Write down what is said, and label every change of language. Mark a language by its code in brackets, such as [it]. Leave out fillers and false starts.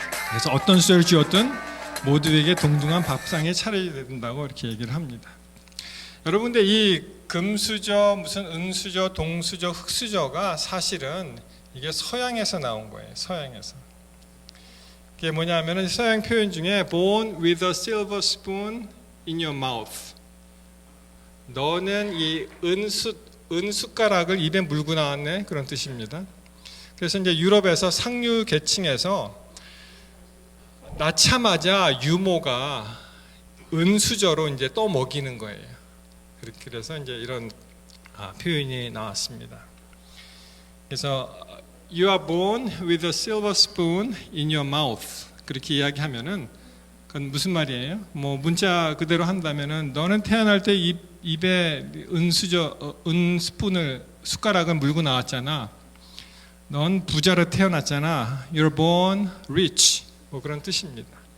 [ko] 그래서 어떤 수저를 쥐었든 모두에게 동등한 밥상에 차려야 된다고 이렇게 얘기를 합니다. 여러분, 근데 이 금수저, 무슨 은수저, 동수저, 흙수저가 사실은 이게 서양에서 나온 거예요. 서양에서. 그게 뭐냐면은 서양 표현 중에 [en] born with a silver spoon in your mouth. [ko] 너는 이 은숟가락을 입에 물고 나왔네, 그런 뜻입니다. 그래서 이제 유럽에서 상류 계층에서 낳자마자 유모가 은수저로 이제 떠먹이는 거예요. 그래서 이제 이런 표현이 나왔습니다. 그래서 [en] You are born with a silver spoon in your mouth. [ko] 그렇게 이야기하면은 그건 무슨 말이에요? 뭐 문자 그대로 한다면은 너는 태어날 때 입에 은 스푼을 숟가락을 물고 나왔잖아. 넌 부자로 태어났잖아. [en] You're born rich. [ko] 뭐 그런 뜻입니다.